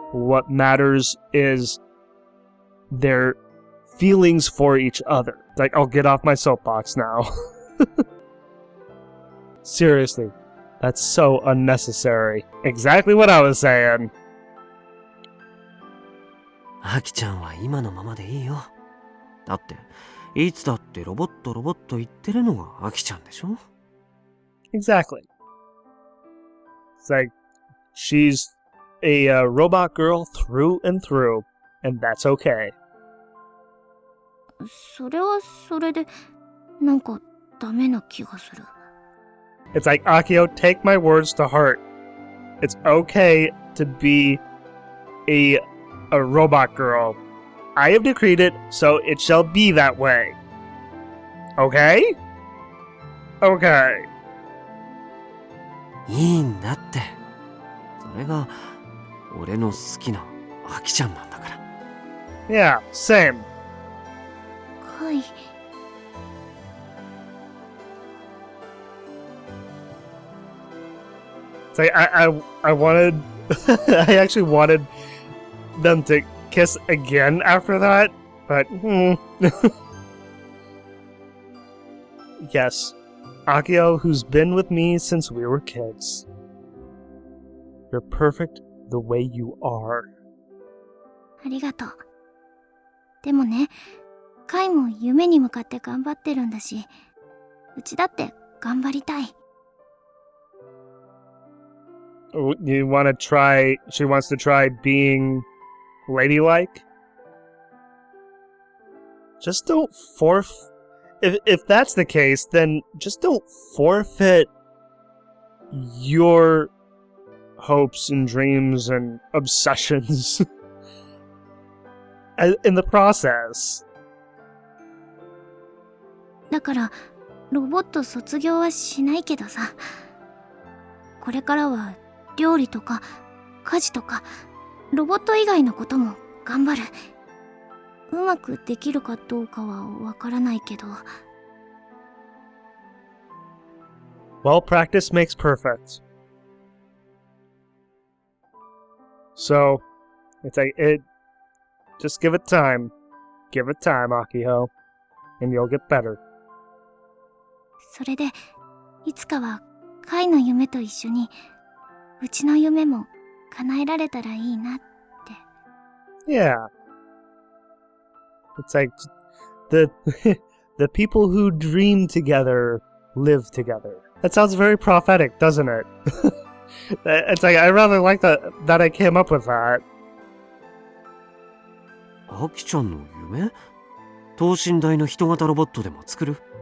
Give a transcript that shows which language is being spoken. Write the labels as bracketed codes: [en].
[en] What matters is their feelings for each other. Like, I'll get off my soapbox now. Seriously, that's so unnecessary. Exactly what I was saying. [ja] アキちゃんは今のままでいいよ。だって、いつだってロボット言ってるのがアキちゃんでしょ? [en] Exactly. It's like, she's a robot girl through and through, and that's okay. [ja] それはそれで、なんかダメな気がする。 [en] It's like, Akiho, take my words to heart. It's okay to be a robot girl. I have decreed it, so it shall be that way. Okay? Okay. [ja] いいんだって。それが俺の好きなアキちゃんなんだから。 [en] Yeah, same. [ja] はい。 [en] It's like, I wanted... I actually wanted them to kiss again after that, but... Yes. Akiho, who's been with me since we were kids. You're perfect the way you are. [ja] ありがとう。でもね、カイも夢に向かって頑張ってるんだし、うちだって頑張りたい。 [en] You want to try... She wants to try being ladylike? Just don't If that's the case, then just don't forfeit your hopes and dreams and obsessions in the process. [ja] だから、ロボット卒業はしないけどさ、これからは料理とか家事とかロボット以外のことも頑張る。うまくできるかどうかはわからないけど。 [en] Well, practice makes perfect. So, it's like, just give it time. Give it time, Akiho. And you'll get better. [ja] それで、いつかはカイの夢と一緒に、うちの夢も叶えられたらいいなって。 [en] Yeah. It's like, the people who dream together live together. That sounds very prophetic, doesn't it? It's like, I rather like that I came up with that. [ja] アキちゃんの夢？等身大の人型ロボットでも作る？